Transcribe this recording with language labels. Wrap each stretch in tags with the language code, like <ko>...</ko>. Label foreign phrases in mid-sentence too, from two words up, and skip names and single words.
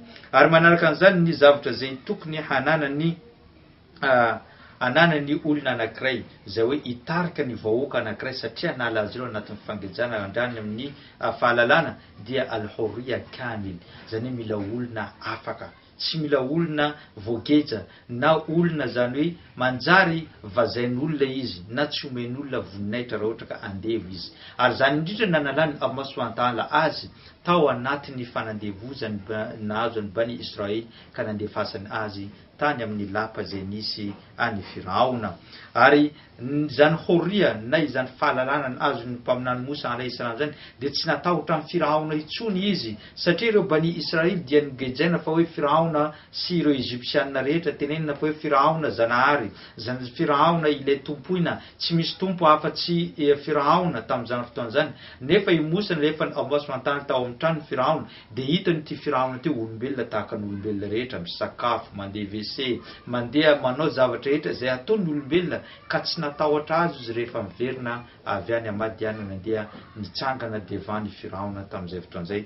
<mg>Ary manaraka an'izany ny zavatra zay tokony hananany olona anankiray izay hoe hitarika ny vahoaka anankiray satria nalazy ireo anatin'ny fangejana andrany amin'ny fahalalana dia</mg> <ar>الحرية كامل,</ar> <mg>zany mila olona afaka tsy mila olona voageja na olona zany hoe manjary vazain'olona izy na tsy omen'olona voninahitra raha ohatra ka andevo izy. Ary zany indrindra nanalany</mg> <ar>الله سبحانه و</ar> <mg>azy tao anatin'ny fanandevozany nahazo ny Bani Israely ka nandefasany azy tany amin'ny lapa zay nisy any Firaona. Ary zany horia na izany fahalalana azo ny mpaminany Moussa</mg> <ar>عليه السلام</ar> <mg>zany de tsy natahotra amin'ny Firaona itsony izy, satria ireo Bani Israely dia nigejaina fa hoe Firaona sy ireo Egyptianina rehetra tenenina fa hoe Firaona zanahary, zany Firaona ilay tompoina, tsy misy tompo afa-tsy Firaona tamin'izany fotoana zany. Nefa i Moussa rehefa</mg> <ar>الله سبحانه وتعالى</ar> <mg>tao amin'ny trano Firaona de hitany ty Firaona ty olombelona tahaka ny olombelona rehetra, misakafo, mandeha WC, mandeha manao zavatra rehetra zay ataon'ny olombelona, ka tsy natahotra azy izy rehefa miverina avy any Madiana mandeha nitsangana devant Firaona tamin'izay fotoan'izay.</mg>